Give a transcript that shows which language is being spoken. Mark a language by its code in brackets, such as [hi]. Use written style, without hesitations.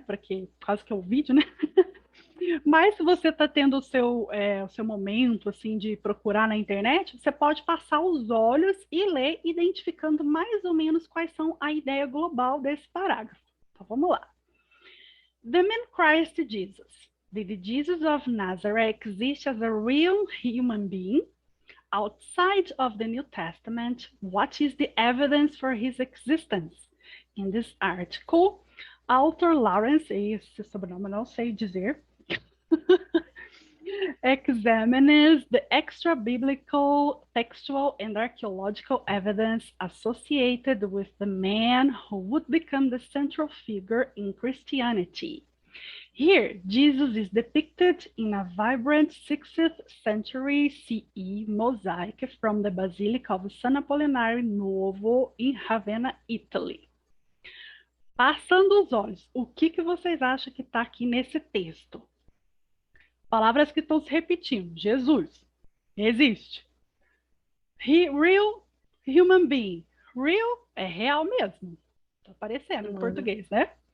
[pt] Por causa que é o vídeo, né? Mas se você está tendo o seu momento assim de procurar na internet, você pode passar os olhos e ler, identificando mais ou menos quais são a ideia global desse parágrafo. Então vamos lá. [en] The man Christ Jesus. Did Jesus of Nazareth exist as a real human being? Outside of the New Testament, what is the evidence for his existence? In this article, author Lawrence, [pt] esse sobrenome eu não sei dizer, [en] examines the extra biblical, textual, and archaeological evidence associated with the man who would become the central figure in Christianity. Here, Jesus is depicted in a vibrant 6th century CE mosaic from the Basilica of San Apollinare Nuovo in Ravenna, Italy. [pt] Passando os olhos, o que vocês acham que está aqui nesse texto? Palavras que estão se repetindo. Jesus existe. [en] Real human being. [pt] Real é real mesmo. Está aparecendo em português, né?